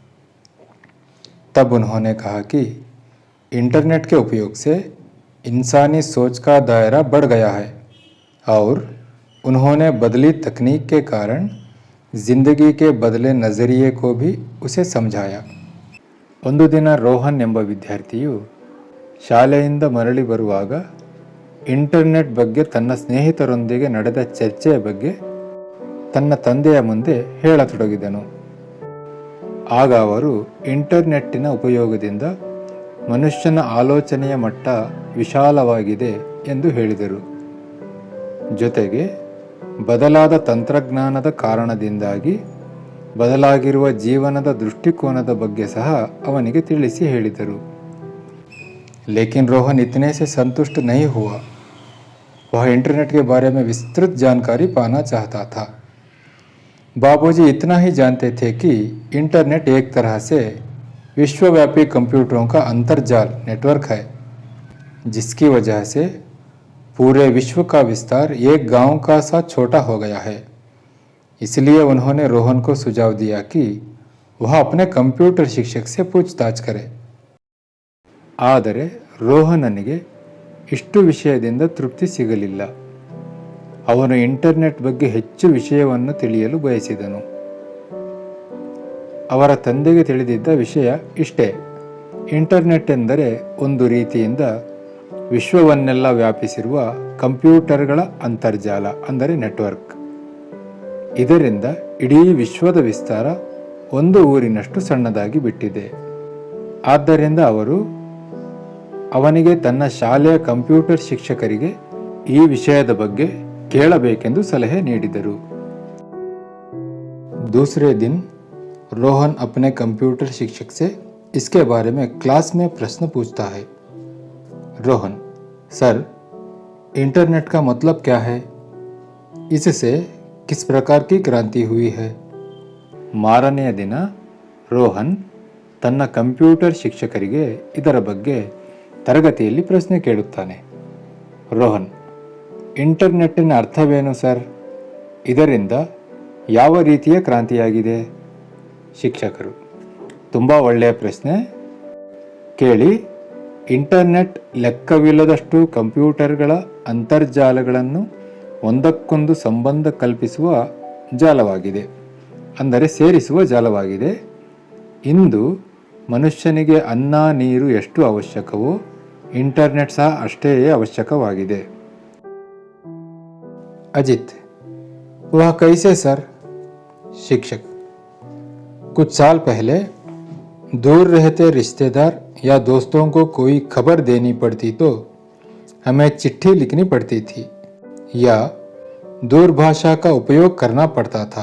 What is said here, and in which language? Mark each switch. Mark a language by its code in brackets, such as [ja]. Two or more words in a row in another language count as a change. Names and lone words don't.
[hi] तब उन्होंने कहा कि इंटरनेट के उपयोग से इंसानी सोच का दायरा बढ़ गया है और उन्होंने बदली तकनीक के कारण ಜಿಂದಗಿ के बदले नज़रिए को भी उसे समझाया. [kn] ಒಂದು ದಿನ ರೋಹನ್ ಎಂಬ ವಿದ್ಯಾರ್ಥಿಯು ಶಾಲೆಯಿಂದ ಮರಳಿ ಬರುವಾಗ ಇಂಟರ್ನೆಟ್ ಬಗ್ಗೆ ತನ್ನ ಸ್ನೇಹಿತರೊಂದಿಗೆ ನಡೆದ ಚರ್ಚೆಯ ಬಗ್ಗೆ ತನ್ನ ತಂದೆಯ ಮುಂದೆ ಹೇಳತೊಡಗಿದನು. ಆಗ ಅವರು ಇಂಟರ್ನೆಟ್ಟಿನ ಉಪಯೋಗದಿಂದ ಮನುಷ್ಯನ ಆಲೋಚನೆಯ ಮಟ್ಟ ವಿಶಾಲವಾಗಿದೆ ಎಂದು ಹೇಳಿದರು. ಜೊತೆಗೆ ಬದಲಾದ ತಂತ್ರಜ್ಞಾನದ ಕಾರಣದಿಂದಾಗಿ ಬದಲಾಗಿರುವ ಜೀವನದ ದೃಷ್ಟಿಕೋನದ ಬಗ್ಗೆ ಸಹ ಅವನಿಗೆ ತಿಳಿಸಿ ಹೇಳಿದರು. [hi] लेकिन रोहन इतने से संतुष्ट नहीं हुआ. वह इंटरनेट के बारे में विस्तृत जानकारी पाना चाहता था. बाबूजी इतना ही जानते थे कि इंटरनेट एक तरह से विश्वव्यापी कंप्यूटरों का अंतर्जाल नेटवर्क है, जिसकी वजह से पूरे विश्व का विस्तार एक गांव का सा छोटा हो गया है. इसलिए उन्होंने रोहन को सुझाव दिया कि वह अपने कंप्यूटर शिक्षक से पूछताछ करे. [kn] ಆದರೆ ರೋಹನನಿಗೆ ಇಷ್ಟು ವಿಷಯದಿಂದ ತೃಪ್ತಿ ಸಿಗಲಿಲ್ಲ. ಅವನು ಇಂಟರ್ನೆಟ್ ಬಗ್ಗೆ ಹೆಚ್ಚು ವಿಷಯವನ್ನು ತಿಳಿಯಲು ಬಯಸಿದನು. ಅವರ ತಂದೆಗೆ ತಿಳಿದಿದ್ದ ವಿಷಯ ಇಷ್ಟೇ: ಇಂಟರ್ನೆಟ್ ಎಂದರೆ ಒಂದು ರೀತಿಯಿಂದ ವಿಶ್ವವನ್ನೆಲ್ಲ ವ್ಯಾಪಿಸಿರುವ ಕಂಪ್ಯೂಟರ್ಗಳ ಅಂತರ್ಜಾಲ, ಅಂದರೆ ನೆಟ್ವರ್ಕ್. ಇದರಿಂದ ಇಡೀ ವಿಶ್ವದ ವಿಸ್ತಾರ ಒಂದು ಊರಿನಷ್ಟು ಸಣ್ಣದಾಗಿ ಬಿಟ್ಟಿದೆ. ಆದ್ದರಿಂದ ಅವನಿಗೆ ತನ್ನ ಶಾಲೆಯ ಕಂಪ್ಯೂಟರ್ ಶಿಕ್ಷಕರಿಗೆ ಈ ವಿಷಯದ ಬಗ್ಗೆ ಕೇಳಬೇಕೆಂದು ಸಲಹೆ ನೀಡಿದರು. [hi] दूसरे दिन रोहन अपने कंप्यूटर शिक्षक से इसके बारे में क्लास में प्रश्न पूछता है. रोहन: सर, इंटरनेट का मतलब क्या है? इससे किस प्रकार की क्रांति हुई है? [kn] ಮಾರನೆಯ ದಿನ ರೋಹನ್ ತನ್ನ ಕಂಪ್ಯೂಟರ್ ಶಿಕ್ಷಕರಿಗೆ ಇದರ ಬಗ್ಗೆ ತರಗತಿಯಲ್ಲಿ ಪ್ರಶ್ನೆ ಕೇಳುತ್ತಾನೆ. ರೋಹನ್: ಇಂಟರ್ನೆಟ್ಟಿನ ಅರ್ಥವೇನು ಸರ್? ಇದರಿಂದ ಯಾವ ರೀತಿಯ ಕ್ರಾಂತಿಯಾಗಿದೆ? ಶಿಕ್ಷಕರು: ತುಂಬ ಒಳ್ಳೆಯ ಪ್ರಶ್ನೆ. ಕೇಳಿ, ಇಂಟರ್ನೆಟ್ ಲೆಕ್ಕವಿಲ್ಲದಷ್ಟು ಕಂಪ್ಯೂಟರ್ಗಳ ಅಂತರ್ಜಾಲಗಳನ್ನು ಒಂದಕ್ಕೊಂದು ಸಂಬಂಧ ಕಲ್ಪಿಸುವ ಜಾಲವಾಗಿದೆ, ಅಂದರೆ ಸೇರಿಸುವ ಜಾಲವಾಗಿದೆ. ಇಂದು ಮನುಷ್ಯನಿಗೆ ಅನ್ನ ನೀರು ಎಷ್ಟು ಅವಶ್ಯಕವೋ ಇಂಟರ್ನೆಟ್ ಸಹ ಅಷ್ಟೇ ಅವಶ್ಯಕವಾಗಿದೆ. [hi] अजित: वह कैसे सर? शिक्षक: कुछ साल पहले दूर रहते रिश्तेदार या दोस्तों को कोई खबर देनी पड़ती तो हमें चिट्ठी लिखनी पड़ती थी या दूरभाषा का उपयोग करना पड़ता था.